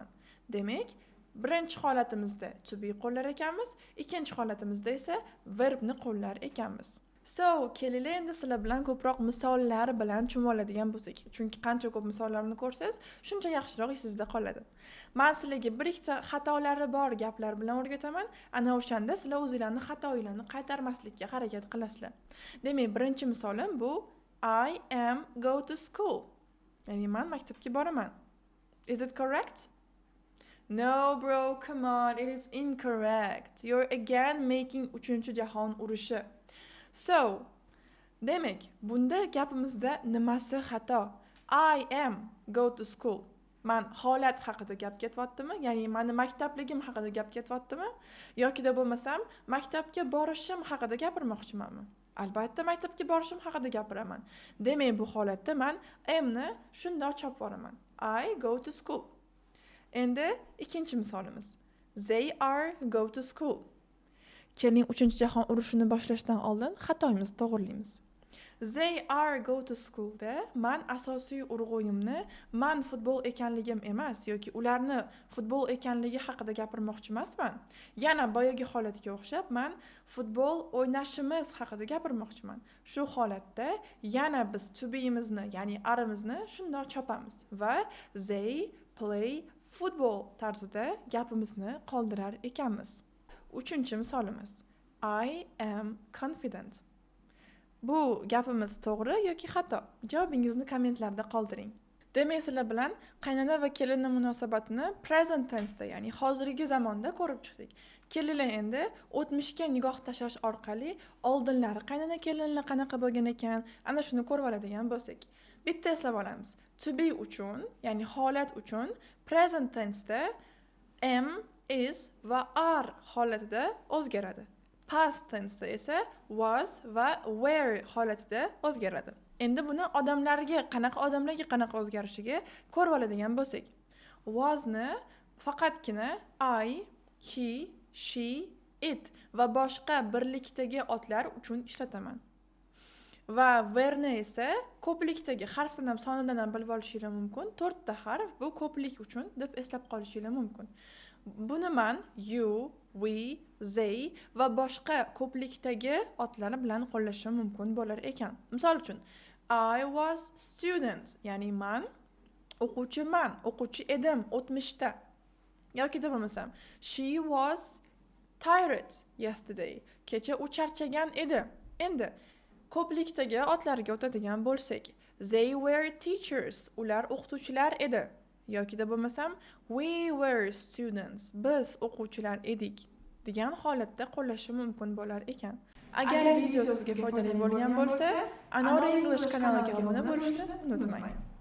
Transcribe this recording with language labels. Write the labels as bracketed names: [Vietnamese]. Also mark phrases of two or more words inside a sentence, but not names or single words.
[Uzbek] Demak, birinchi holatimizda [English] to be [Uzbek] qo'llar ekanmiz, ikkinchi holatimizda esa verbni qo'llar ekanmiz. So, kelinglar endi sizlar bilan ko'proq misollar bilan tushunib oladigan bo'lsak, chunki qancha ko'p misollarni ko'rsangiz, shuncha yaxshiroq esingizda qoladi. Men sizlarga bir ikkita xatolari bor gaplar bilan o'rgataman, ana o'shanda sizlar o'zingizlarning xatoinglarni qaytarmaslikka harakat qilasizlar. Demak, birinchi misolim bu [English] I am go to school. [Uzbek] Ya'ni men maktabga boraman. [English] Is it correct? No bro, come on, it is incorrect. You're again making 3 [Uzbek] jahon urushi. So, demak, bunda gapimizda nimasi xato? [English] I am go to school. [Uzbek] Man holat haqida gap ketyaptimi? Ya'ni meni maktabligim haqida gap ketyaptimi? Yokida bo'lmasam, maktabga borishim haqida gapirmoqchimanmi? Albatta maktabga borishim haqida gapiraman. Demak, bu holatda men amni shundoq chopib yuboraman. [English] I go to school. [Uzbek] Endi ikkinchi misolimiz. [English] They are go to school. [Uzbek] Keling, 3-jahon urushini boshlashdan oldin xatoyimizni to'g'rilaymiz. [English] They are go to school [Uzbek] da man asosiy urg'uyimni man futbol ekanligim emas yoki ularni futbol ekanligi haqida gapirmoqchi emasman. Yana boyagi holatga o'xshab man futbol o'ynashimiz haqida gapirmoqchiman. Shu holatda yana biz [English] to be'imizni, [Uzbek] ya'ni arimizni shundoq chopamiz va [English] they play football [Uzbek] tarzida gapimizni qoldirar ekanmiz. 3-misolimiz. [English] I am confident. [Uzbek] Bu gapimiz to'g'ri yoki xato? Javobingizni kommentlarda qoldiring. Demak, sizlar bilan qaynona va kelinning munosabatini [English] present tense [Uzbek] da, ya'ni hozirgi zamonda ko'rib chiqdik. Kelinlar endi o'tmishga nigoh tashlash orqali oldinlari qaynona kelinlar qanaqa bo'lgan ekan, ana shuni ko'rib oladigan bo'lsak, bitta eslab olamiz. [English] To be [Uzbek] uchun, ya'ni holat uchun [English] present tense [Uzbek] da am, is va are holatida o'zgaradi. [English] Past tense [Uzbek] esa was va were holatida o'zgaradi. Endi buni odamlarga qanaqa o'zgarishiga ko'rib oladigan bo'lsak, wasni faqatgina I, he, she, it va boshqa birlikdagi otlar uchun ishlataman. Va were esa ko'plikdagi harfdan ham sonidan ham bilib olishingiz mumkin. 4 ta harf bu ko'plik uchun deb eslab qolishingiz mumkin. Buni men [English] you, we, they [Uzbek] va boshqa ko'plikdagi otlar bilan qo'llashim mumkin bo'lar ekan. Misol uchun, [English] I was student, [Uzbek] ya'ni men o'quvchi edim o'tmishda. Yoki deb bo'lmasam, [English] she was tired yesterday, [Uzbek] kecha u charchagan edi. Endi ko'plikdagi otlarga o'tadigan bo'lsak, [English] they were teachers, [Uzbek] ular o'qituvchilar edi. Yoki da bo'lmasam, [English] we were students, [Uzbek] biz o'quvchilar edik degan holatda qo'llashi mumkin bo'lar ekan. Agar video sizga foydali bo'lgan bo'lsa, Anora English kanaliga obuna bo'lishni unutmang.